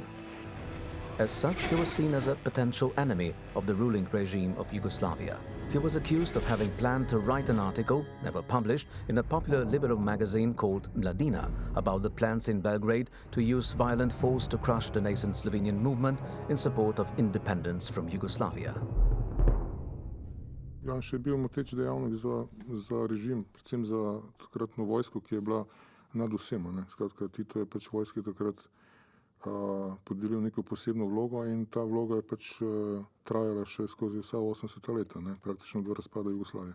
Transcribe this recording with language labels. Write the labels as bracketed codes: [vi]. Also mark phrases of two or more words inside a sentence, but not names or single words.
[en] As such, he was seen as a potential enemy of the ruling regime of Yugoslavia. He was accused of having planned to write an article, never published, in a popular liberal magazine called Mladina about the plans in Belgrade to use violent force to crush the nascent Slovenian movement in support of independence from Yugoslavia. [sl] Janša je bil moteč dejavnik za režim, predvsem za takratno vojsko, ki je bila nad vsem. Skratka, Tito je pač vojski takrat podelil neko posebno vlogo in ta vloga je pač trajala še skozi vsa 80 leta, praktično do razpada Jugoslavije.